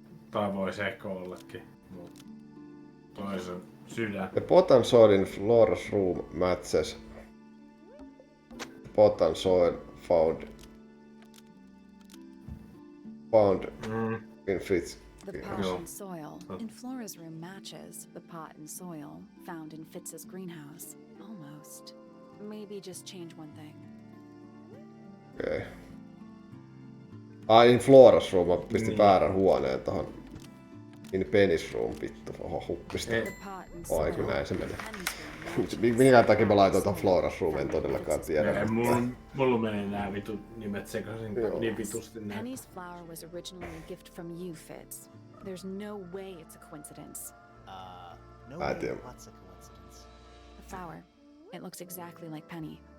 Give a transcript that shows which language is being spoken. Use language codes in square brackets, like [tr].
[fi] Tai voi seko ollakin, mut toisen sydän. [en] The pot and soil in Flora's room matches pot and soil found in Fitz. The pot and soil in Flora's room matches the pot and soil found in Fitz's greenhouse. Almost. Maybe just change one thing. [fi] Okei. [en] In Flora's room, [fi] mä pistin väärän huoneen tohon. [en] In Penny's room, [fi] vittu. Oho, huppista. Aiku näin se menee. Minkä takia mä laitoin tohon [en] Flora's room, [fi] en todellakaan tiedä. Mulla menee nää vitut nimet sekaisin niin vitusti näin. [en] Penny's flower was originally a gift from you, Fitz. There's no way it's a coincidence. No way what's a coincidence. The flower. It looks exactly like Penny.